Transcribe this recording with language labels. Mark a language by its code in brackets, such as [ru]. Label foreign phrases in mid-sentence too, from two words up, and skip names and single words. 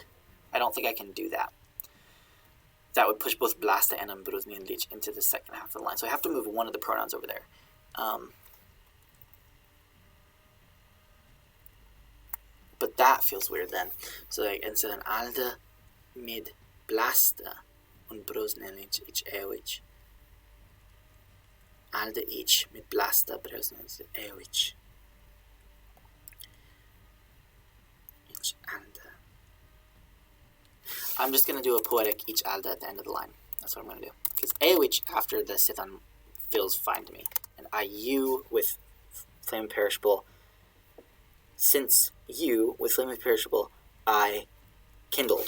[en] I don't think I can do that. That would push both blasta and ambrósnianlíc into the second half of the line. So I have to move one of the pronouns over there. But that feels weird then. So like, and so then [ang] alde mid blasta ambrósnianlíc ich ewich. Alde ich mid blasta ambrósnianlíc ewich. Ich alde. [en] I'm just going to do a poetic each alda at the end of the line. That's what I'm going to do. Because ewich after the sithan feels fine to me. And you with flame imperishable. Since you with flame imperishable, I kindled.